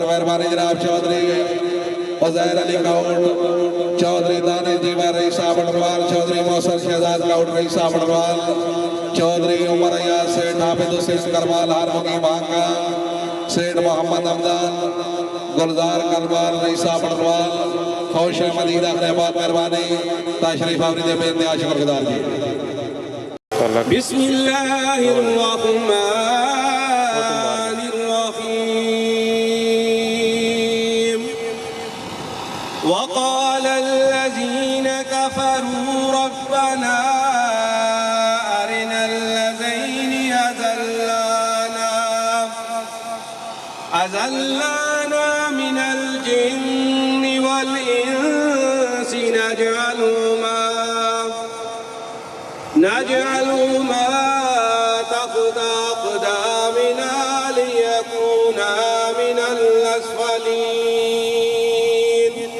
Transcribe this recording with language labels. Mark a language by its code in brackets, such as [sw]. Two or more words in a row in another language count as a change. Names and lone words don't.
[pa] مہربانی جناب چوہدری عزیر علی گوڑ چوہدری دانے جیوا رئیسہ بٹروال چوہدری موسم شہزاد گوڑ رئیسہ بٹروال چوہدری عمر ایاز سیٹھ حافظ حسین کروال ہارمونی بھانگا سیٹھ محمد ہمدان گلزار کروال رئیسہ بٹروال [ur] خوش آمدید [pa] احمد آباد مہربانی [ur] تشریف آوری [pa] دے بے نیا شکر گزار جی [ar] बिस्मिल्लाहिर وقال الذين كفروا ربنا أرنا الذين أذلانا من الجن والإنس نجعلهما تحت أقدامنا ليكونا من الأسفلين